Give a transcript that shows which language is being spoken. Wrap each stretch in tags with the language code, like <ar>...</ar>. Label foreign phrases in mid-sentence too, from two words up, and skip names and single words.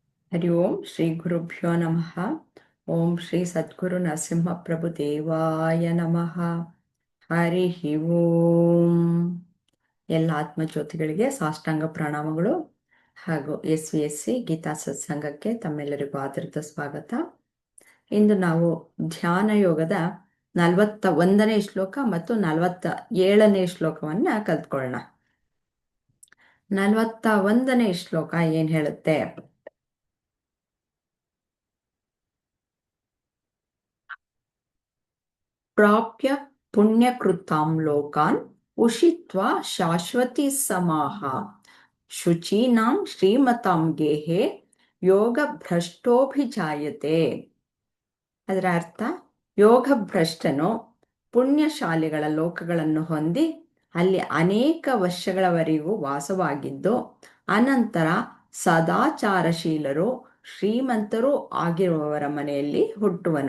<sa>ಹರಿ ಓಂ ಶ್ರೀ ಗುರುಭ್ಯೋ ನಮಃ. ಓಂ ಶ್ರೀ ಸದ್ಗುರು ನರಸಿಂಹಪ್ರಭು ದೇವಾಯ ನಮಃ. ಹರಿ ಓಂ.</sa> <kn>ಎಲ್ಲ ಆತ್ಮಜ್ಯೋತಿಗಳಿಗೆ ಸಾಷ್ಟಾಂಗ ಪ್ರಣಾಮಗಳು ಹಾಗೂ SVSC ಗೀತಾ ಸತ್ಸಂಗಕ್ಕೆ ತಮ್ಮೆಲ್ಲರಿಗೂ ಆದರದ ಸ್ವಾಗತ. ಇಂದು ನಾವು ಧ್ಯಾನ ಯೋಗದ 41ನೇ ಶ್ಲೋಕ ಮತ್ತು 47ನೇ ಶ್ಲೋಕವನ್ನು ಕಲ್ತ್ಕೊಳ್ಳೋಣ. 41ನೇ ಶ್ಲೋಕ ಏನು ಹೇಳುತ್ತೆ?</kn> <sa>ಪ್ರಾಪ್ಯ ಪುಣ್ಯಕೃತಾಂ ಲೋಕಾನ್ ಉಷಿತ್ವಾ ಶಾಶ್ವತಿ ಸಮಾಹ ಶುಚೀನಾಂ ಶ್ರೀಮತಾಂ ಗೇಹೆ ಯೋಗ ಭ್ರಷ್ಟೋಭಿಜಾಯತೆ.</sa> <kn>ಅದರ ಅರ್ಥ, ಯೋಗ ಭ್ರಷ್ಟನು ಪುಣ್ಯಶಾಲಿಗಳ ಲೋಕಗಳನ್ನು ಹೊಂದಿ ಅಲ್ಲಿ ಅನೇಕ ವರ್ಷಗಳವರೆಗೂ ವಾಸವಾಗಿದ್ದು ಅನಂತರ ಸದಾಚಾರಶೀಲರು ಶ್ರೀಮಂತರೂ ಆಗಿರುವವರ ಮನೆಯಲ್ಲಿ ಹುಟ್ಟುವನು.</kn>